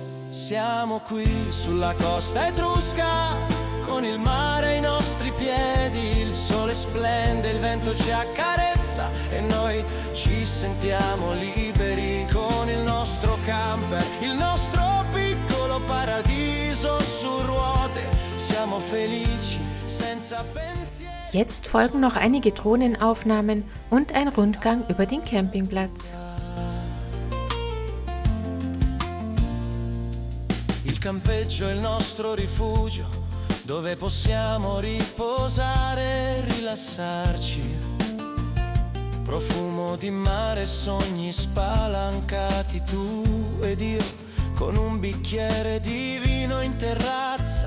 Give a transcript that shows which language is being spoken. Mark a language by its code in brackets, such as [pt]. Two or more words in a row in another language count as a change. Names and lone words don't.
[it] Siamo qui sulla costa etrusca, con il mare ai nostri piedi, il sole splende, il vento ci accarezza e noi ci sentiamo liberi con il nostro camper, il nostro piccolo paradiso su ruote. Siamo felici senza pensieri. [de] Jetzt folgen noch einige Drohnenaufnahmen und ein Rundgang über den Campingplatz. [it] Il campeggio è il nostro rifugio, dove possiamo riposare e rilassarci. Profumo di mare, sogni spalancati, tu ed io con un bicchiere di vino in terrazza.